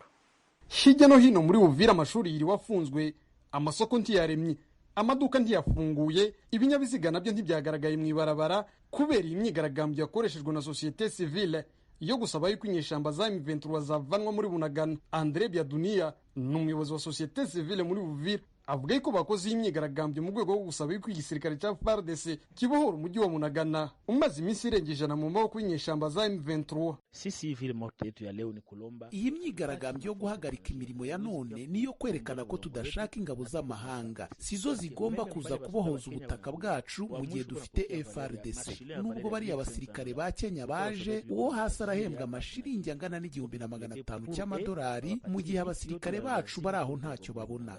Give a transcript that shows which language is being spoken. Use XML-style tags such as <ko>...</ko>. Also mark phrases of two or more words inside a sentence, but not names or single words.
<rw>Hirya no hino muri Uvira amashuri yiri wafunzwe, amasoko ntiyaremye, amaduka ntiyafunguye, ibinyabiziga nabyo ntibyagaragaye mu ibarabara kubera imyigaragambyo yakoreshejwe na societe civile yo gusaba yuko inyeshamba za M23 zavanwa muri Bunagana. Andre Biadunia ni umuyobozi wa societe civile muri Uvira, avuga ko bakoze imyigaragambyo mu rwego rwo gusaba yuko igisirikare cya FARDC kibohora umujyi wa Bunagana umaze iminsi irenga 100 mu maboko y'inyeshamba za M23.</rw> <sw>Sisi vile moto yetu ya leo ni kulomba.</sw> <rw>Iyi myigaragambyo yo guhagarika imirimo ya none niyo kwerekana ko tudashaka ingabo z'amahanga, sizo zigomba kuza kubohoza ubutaka bwacu mu gihe dufite FARDC. Nubwo bari abasirikare ba Kenya baje, uwo hasi arahembwa amashiringi angana $1,500 cy'amadolari, mu gihe abasirikare bacu bari aho ntacyo babona.</rw>